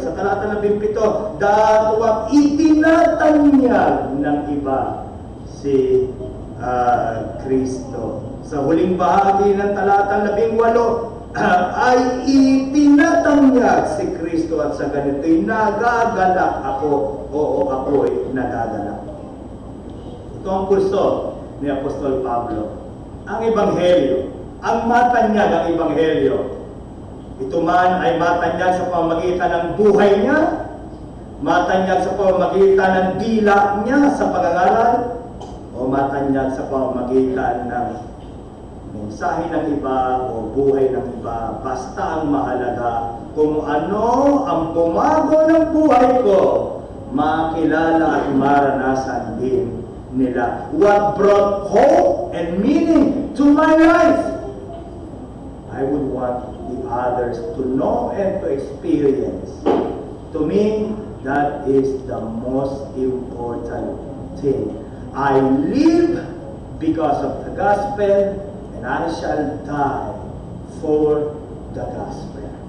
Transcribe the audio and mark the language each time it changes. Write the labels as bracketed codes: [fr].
[tl] Sa talatang 17, datwat itinatanyag ng iba si Kristo. Sa huling bahagi ng talatang 18, ay itinatanyag si Kristo at sa ganito'y nagagalak ako. Oo, ako'y nagagalak. Ito ang pulso ni Apostol Pablo. Ang Ebanghelyo, ang matanyag ang Ebanghelyo. Ito man ay matanyag sa pamamagitan ng buhay niya, matanyag sa pamamagitan ng dila niya sa pangangaral, o matanyag sa pamamagitan ng mensahe ng iba o buhay ng iba. Basta ang mahalaga kung ano ang bumago ng buhay ko, makilala at maranasan din nila. [en] What brought hope and meaning to my life? I would want the others to know and to experience. To me, that is the most important thing. I live because of the gospel, and I shall die for the gospel.